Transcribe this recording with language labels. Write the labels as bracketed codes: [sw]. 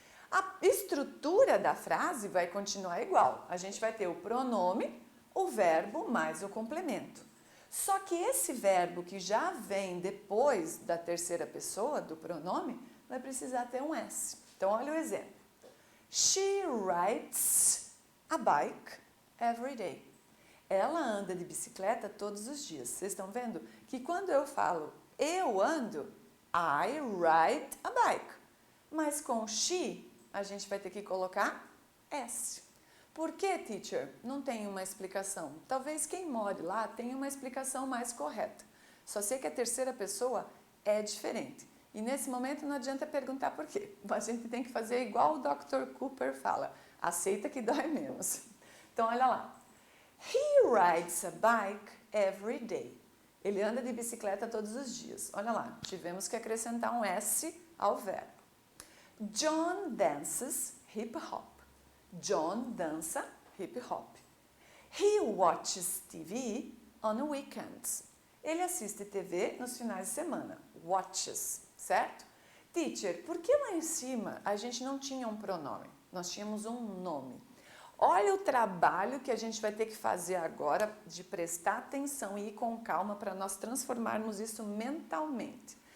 [pt] A estrutura da frase vai continuar igual. A gente vai ter o pronome, o verbo mais o complemento. Só que esse verbo que já vem depois da terceira pessoa, do pronome, vai precisar ter um S. Então, olha o exemplo. [en] She rides a bike every day. [pt] Ela anda de bicicleta todos os dias. Vocês estão vendo que quando eu falo eu ando, [en] I ride a bike. [pt] Mas com she, a gente vai ter que colocar S. Por que, teacher? Não tem uma explicação. Talvez quem more lá tenha uma explicação mais correta. Só sei que a terceira pessoa é diferente. E nesse momento não adianta perguntar por quê. A gente tem que fazer igual o Dr. Cooper fala. Aceita que dói menos. Então, olha lá. [en] He rides a bike every day. [pt] Ele anda de bicicleta todos os dias. Olha lá, tivemos que acrescentar um S ao verbo. [en] John dances hip hop. [pt] John dança hip hop. [en] He watches TV on weekends. [pt] Ele assiste TV nos finais de semana. [en] Watches, certo? [pt] Teacher, por que lá em cima a gente não tinha um pronome? Nós tínhamos um nome. Olha o trabalho que a gente vai ter que fazer agora de prestar atenção e ir com calma para nós transformarmos isso mentalmente.